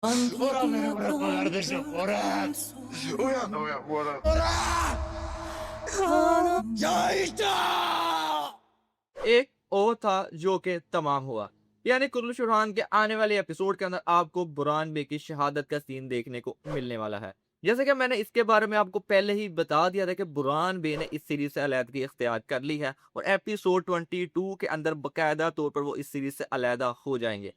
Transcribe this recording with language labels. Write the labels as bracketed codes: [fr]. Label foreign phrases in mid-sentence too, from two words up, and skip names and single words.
[tr] Murat beni bırakma kardeşim. Murat. Uyan Murat. Murat. Ya işte. [hi] एक और था जो कि तमाम हुआ। यानी कुर्रश बुरहान के आने वाले एपिसोड के अंदर आपको बुरहान बे की शहादत का सीन देखने को मिलने वाला है। जैसे कि मैंने इसके बारे में आपको पहले ही बता दिया था कि बुरहान बे ने इस सीरीज से अलहदगी इख्तियार कर ली है और एपिसोड 22 के अंदर बाकायदा तौर पर वो इस सीरीज से अलहदा हो जाएंगे।